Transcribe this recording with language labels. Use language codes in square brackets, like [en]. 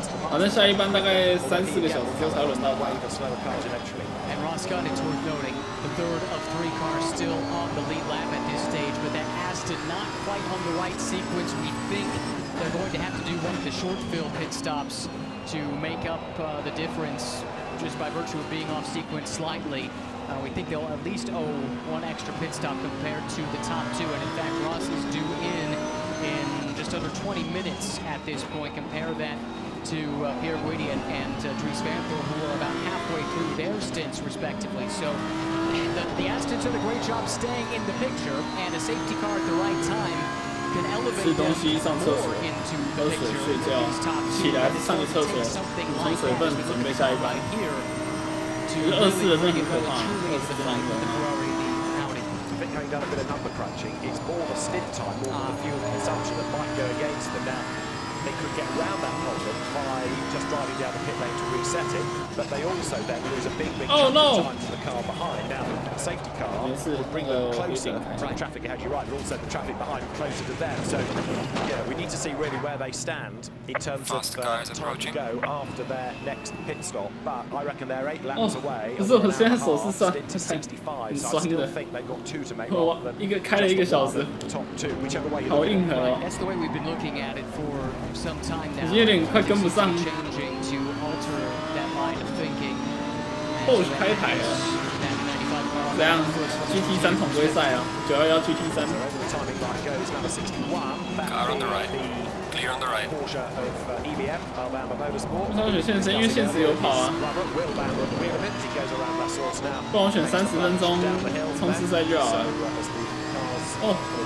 [zh] 反正下一班大概3-4个小时之后才轮到他。 [en] And Ross Gunn, it's worth noting, the third of 3 cars still on the lead lap at this stage, but that Aston not quite on the right sequence. We think they're going to have to do one of the short fill pit stops to make up the difference just by virtue of being off sequence slightly. We think they'll at least owe 1 extra pit stop compared to the top 2, and in fact Ross is due in just under 20 minutes at this point. Compare that to Pierre Guidi and Dries Van Thorp, who are about halfway through their stints respectively. So the Astons did a great job staying in the picture, and a safety car at the right time can elevate them more into the picture with these top 2. Something like that as we look at the right here. [zh] 24的真的很可怕，24非常可怕。 [en] I think having done a bit of number crunching, it's more the stint time, more than the fuel consumption that might go against them now. They could get around that problem by just driving down the pit lane to reset it, but they also then lose a big chunk of time to the car behind. Now, the safety car would bring them closer to the traffic ahead, you're right, but also the traffic behind closer to them. So, yeah, we need to see really where they stand in terms of time to go after their next pit stop. But I reckon they're 8 laps away. [zh] 可是我现在手是酸，很酸的。我开了1个小时，好硬核哦。 [en] That's the way we've been looking at it for some time now. [zh] 已经有点快跟不上。 [en] Changing to alter that line of thinking. [zh] 后开台了。怎样 ？GT3 统规赛啊，911 GT3。 [en] Car on the right. Clear on the right. [zh] 为什么选现实？因为现实有跑啊。不然我选30分钟冲刺赛就好了。哦。